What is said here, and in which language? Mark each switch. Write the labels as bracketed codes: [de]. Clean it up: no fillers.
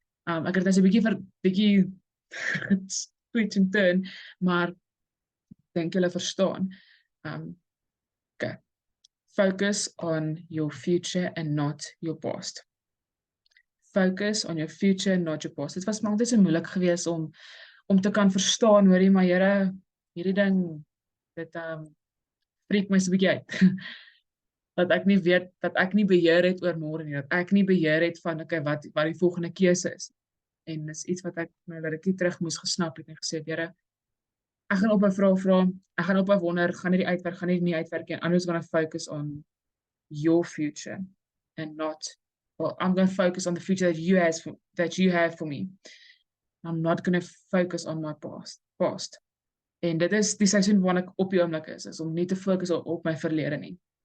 [af] Ek het dit 'n bietjie [en] switch and turn, [af] maar dink julle verstaan. [en] Okay. Focus on your future and not your past. Focus on your future and not your past. [af] Dit was maar altyd so moeilik geweest om te kan verstaan, hoorie, maar Here, hierdie ding, dit freak my so 'n bietjie uit. Dat ek nie weet, dat ek nie beheer het oor môre nie, dat ek nie beheer het van, okay, wat die volgende keuse is. En dis iets wat ek nou dat ek terug moes gesnap het en gesê, Here, ek gaan op 'n vraag vra, ek gaan op 'n wonder, gaan hierdie uitwerk, gaan hierdie nie uitwerk nie, [en] I'm just going to focus on your future and not, well, I'm going to focus on the future that you have for me. I'm not going to focus on my past. [af] En dit is die seisoen waarin ek op die oomblik is om nie te fokus op my verlede nie.